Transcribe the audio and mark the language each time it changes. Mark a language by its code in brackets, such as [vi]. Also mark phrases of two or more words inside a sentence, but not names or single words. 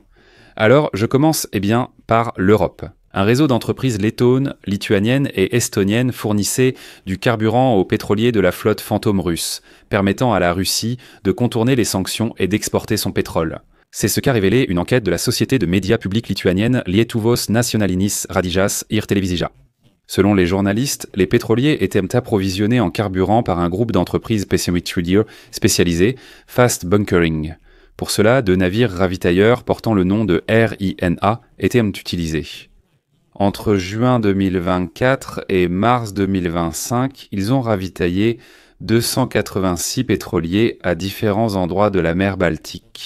[fr] Alors, je commence par l'Europe. Un réseau d'entreprises lettonnes, lituaniennes et estoniennes fournissait du carburant aux pétroliers de la flotte fantôme russe, permettant à la Russie de contourner les sanctions et d'exporter son pétrole. C'est ce qu'a révélé une enquête de la société de médias publics lituanienne Lietuvos nacionalinis radijas ir televizija. Selon les journalistes, les pétroliers étaient approvisionnés en carburant par un groupe d'entreprises spécialisées, Fast Bunkering. Pour cela, 2 navires ravitailleurs portant le nom de RINA étaient utilisés. Entre juin 2024 et mars 2025, ils ont ravitaillé 286 pétroliers à différents endroits de la mer Baltique.